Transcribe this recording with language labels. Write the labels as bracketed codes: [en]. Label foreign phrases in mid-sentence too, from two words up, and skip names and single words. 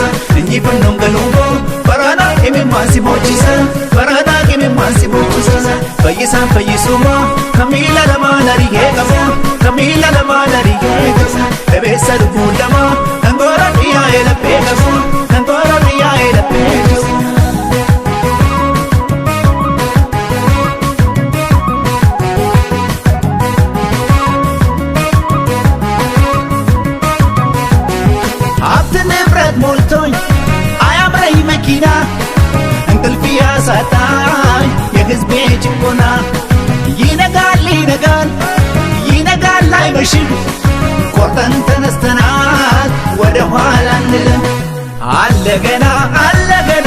[om] Injifannoon galuuboo baraanaa imimmaan si boonchisa baraanaa imimmaan si boonchisa. Fayyisaan fayyisumaa kamiila lamaa narigee qabu kamiila lamaa narigee qabu. Dhabeessa lubbuu lamaa dhangoora dhiyaa'ee laphee qabu dhangoora dhiyaa'ee laphee qabu. [am] ሞልቶኝ አያምረኝ መኪና እንቅልፍ ያሳጣኝ የሕዝቤ ጭቆና። ይነጋል ይነጋል ይነጋል አይመሽም ቆርጠን ተነስተናል ወደ ኋላ አንልም። አለ ገና አለ ገና